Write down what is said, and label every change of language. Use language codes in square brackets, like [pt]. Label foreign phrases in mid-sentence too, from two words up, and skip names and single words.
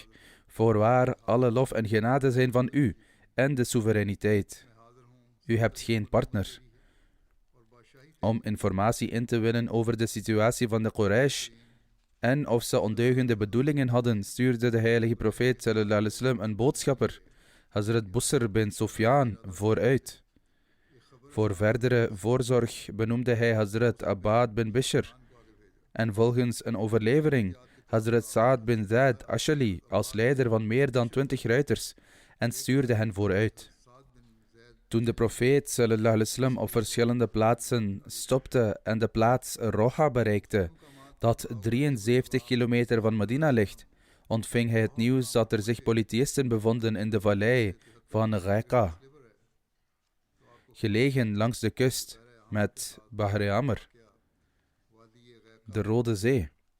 [nl] Voorwaar, alle lof en genade zijn van u en de soevereiniteit. U hebt geen partner. Om informatie in te winnen over de situatie van de Quraysh en of ze ondeugende bedoelingen hadden, stuurde de heilige profeet [ar] صلى الله عليه وسلم [nl] een boodschapper, Hazrat Busr bin Sufyan, vooruit. Voor verdere voorzorg benoemde hij Hazrat Abbad bin Bishr en volgens een overlevering Hazrat Sa'ad bin Zaid Ashali als leider van meer dan 20 ruiters en stuurde hen vooruit. Toen de profeet [ar] صلى الله عليه وسلم [nl] op verschillende plaatsen stopte en de plaats Roha bereikte, dat 73 kilometer van Medina ligt, ontving hij het nieuws dat er zich polytheïsten bevonden in de vallei van Ghaqa, gelegen langs de kust met Bahr Amr, de Rode Zee.